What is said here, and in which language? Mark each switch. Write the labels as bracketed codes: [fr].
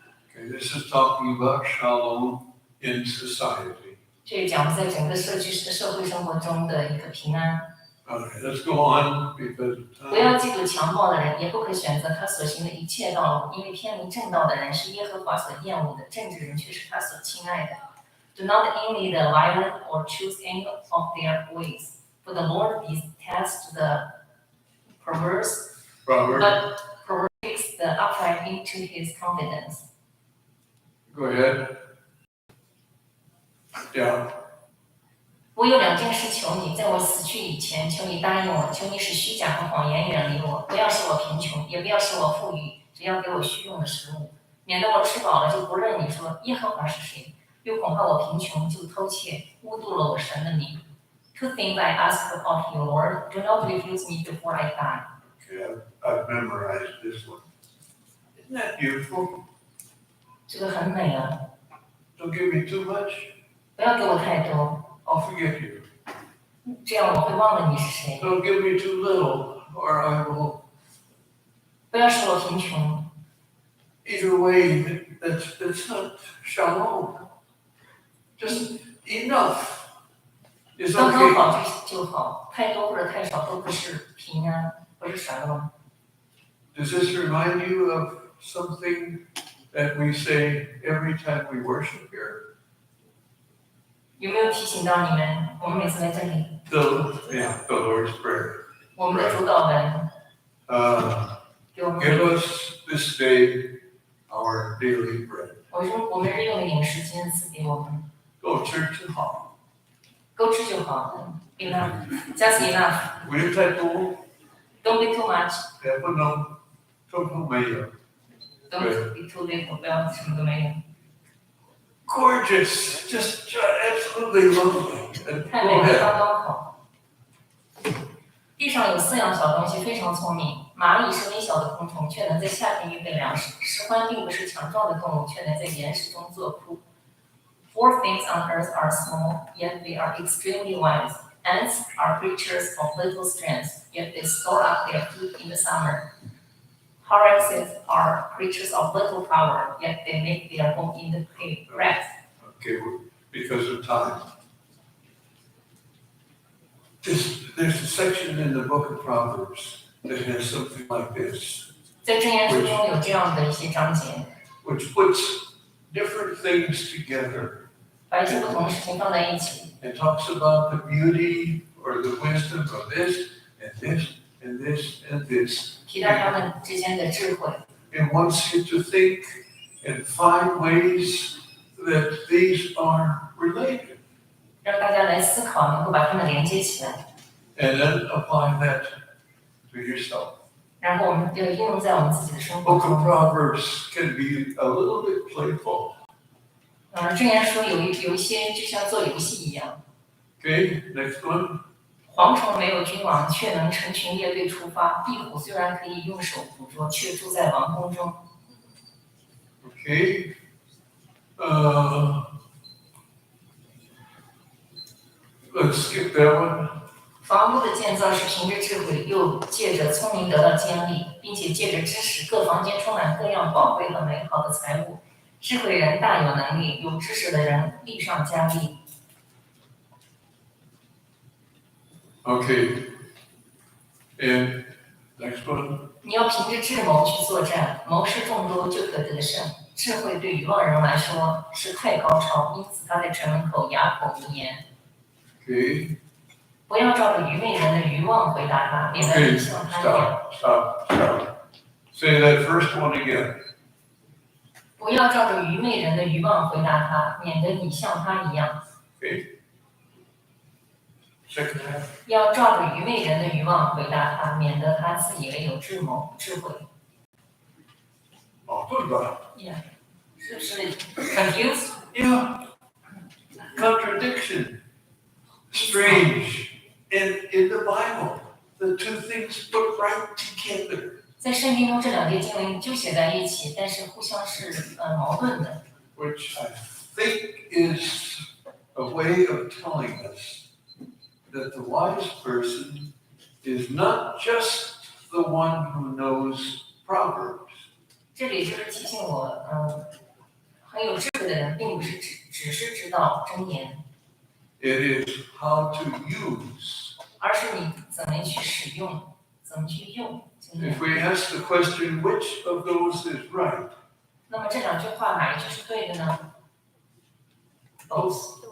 [en] Okay, this is talking about shalom in society. [zh] 这讲的在整个社会生活中的一个平安。 [en] Okay, let's go on because [zh] 不要嫉妒强暴的人，也不可选择他所行的一切道路，因为偏离正道的人是耶和华所厌恶的，正直人却是他所亲爱的。 [en] Do not envy the violent or choose any of their ways, for the Lord detests the perverse, Proverbs. but takes the upright into his confidence. Go ahead. Yeah. [zh] 我有2件事求你，在我死去以前，求你答应我，求你使虚假和谎言远离我，不要使我贫穷，也不要使我富裕，只要给我虚用的食物，免得我吃饱了就不认你说耶和华是谁，又恐怕我贫穷就偷窃，污渎了我神的名。 [en] Two things I ask of you, Lord. Do not refuse me before I die. Okay, I've memorized this one. Isn't that beautiful? [zh] 这个很美啊， [en] Don't give me too much. [zh] 不要给我太多， [en] I'll forget you. [zh] 这样我会忘了你是谁。 [en] Don't give me too little, or I will. [zh] 不要使我贫穷。 [en] Either way, that's not shalom. Just enough is [zh] 刚刚 [en] okay. [zh] 好就好，太多或者太少都不是平安，不是啥了。 [en] Does this remind you of something that we say every time we worship here? [zh] 有没有提醒到你们？我们每次来这里， [en] The Lord's Prayer. [zh] 我们的主导文 给我们， [en] Give us this day our daily bread. [zh] 我们日用的饮食今天赐给我们， [en] Go church and hall. [zh] 够吃就好。 [en] Enough, just enough. [zh] 不用太多， [en] Don't be too much. [zh] 也不能通通没有。 [en] Don't be too little. [zh] 不要什么都没有。 [en] Gorgeous, just absolutely lovely. And [zh] 太 [en] go [zh] 美了， [en] ahead. [zh] 刚刚好。地上有4样小东西非常聪明，蚂蚁是微小的昆虫，却能在夏天预备粮食；石獾并不是强壮的动物，却能在岩石中做铺。 [en] 4 things on earth are small, yet they are extremely wise. Ants are creatures of little strength, yet they store up their food in the summer. Hyraxes are creatures of little power, yet they make their home in the grass. Okay, because of time. There's a section in the book of Proverbs that has something like this, [zh] 在箴言书中有这样的一些章节， [en] which puts different things together [zh] 把一些不同的事情放在一起。 [en] and talks about the beauty or the wisdom of this and this and this and this. [zh] 提到他们之间的智慧， [en] It wants you to think and find ways that these are related, [zh] 让大家来思考，能够把它们连接起来， [en] and then apply that to yourself. [zh] 然后我们就应用在我们自己的生活 [en] Book of Proverbs can be a little bit playful. [zh] 箴言书有一些就像做游戏一样， [en] Okay, next one. [zh] 蝗虫没有君王，却能成群列队出发；壁虎虽然可以用手捕捉，却住在王宫中。 [en] Okay. Let's skip that one. [zh] 房屋的建造是凭着智慧，又借着聪明得到建立，并且借着知识，各房间充满各样宝贵和美好的财物。智慧人大有能力，有知识的人力上加力。 [en] Okay. And next one. [zh] 你要凭着智谋去作战，谋士众多就可得胜。智慧对愚妄人来说是太高超，因此他在城门口哑口无言。 [en] Okay. [zh] 不要照着愚昧人的愚妄回答他，免得 [en] Okay, [zh] 你像他一样。 [en] stop. Say that first one again. [zh] 不要照着愚昧人的愚妄回答他，免得你像他一样。 [en] Okay. second half. [zh] 要照着愚昧人的愚妄回答他，免得他自以为有智慧。哦，对吧？ [en] Yeah， [zh] 是不是 [en] confused？ Yeah. Contradiction. Strange. In the Bible, the two things put right together. [zh] 在圣经中这两节经文就写在一起，但是互相是矛盾的。 [en] Which I think is a way of telling us that the wise person is not just the one who knows Proverbs. [zh] 这里就是提醒我，很有智慧的人，并不是只是知道箴言， [en] It is how to use. [zh] 而是你怎么去使用，怎么去用经验。 [en] If we ask the question, which of those is right? [zh] 那么这两句话哪一句是对的呢 ？ [en] Both，